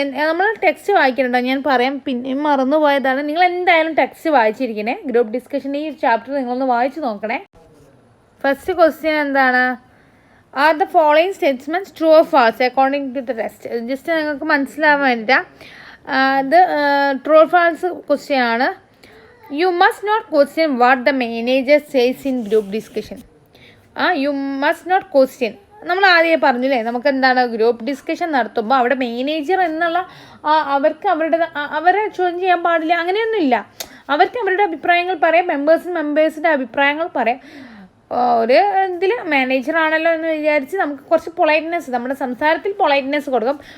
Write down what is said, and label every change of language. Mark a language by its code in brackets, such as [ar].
[ml] നമ്മൾ ടെക്സ്റ്റ് വായിക്കുന്നുണ്ടോ? ഞാൻ പറയാം, പിന്നെ മറന്നുപോയതാണ്. നിങ്ങൾ എന്തായാലും ടെക്സ്റ്റ് വായിച്ചിരിക്കണേ. ഗ്രൂപ്പ് ഡിസ്കഷൻ്റെ ഈ ചാപ്റ്റർ നിങ്ങളൊന്ന് വായിച്ച് നോക്കണേ. ഫസ്റ്റ് ക്വസ്റ്റ്യൻ എന്താണ്? [en] Are the following statements true or false according to the text? [ml] Just നിങ്ങൾക്ക് മനസ്സിലാവാൻ വേണ്ടിയിട്ടാണ്. ഇത് ട്രൂ ഓർ ഫാൾസ് ക്വസ്റ്റ്യൻ ആണ്. [en] You must not question what the manager says in group discussion. You must not question. [ml] നമ്മൾ ആദ്യം പറഞ്ഞില്ലേ, നമുക്ക് എന്താണ് ഗ്രൂപ്പ് ഡിസ്കഷൻ നടത്തുമ്പോൾ അവിടെ മാനേജർ എന്നുള്ള അവർക്ക് അവരെ ചോദ്യം ചെയ്യാൻ പാടില്ല, അങ്ങനെയൊന്നുമില്ല. അവർക്ക് അവരുടെ അഭിപ്രായങ്ങൾ പറയാം, മെമ്പേഴ്സിൻ്റെ അഭിപ്രായങ്ങൾ പറയാം. ഒരു ഇതിൽ മാനേജറാണല്ലോ എന്ന് വിചാരിച്ച് നമുക്ക് കുറച്ച് പൊളൈറ്റ്നെസ്, നമ്മുടെ സംസാരത്തിൽ പൊളൈറ്റ്നെസ് കൊടുക്കാം.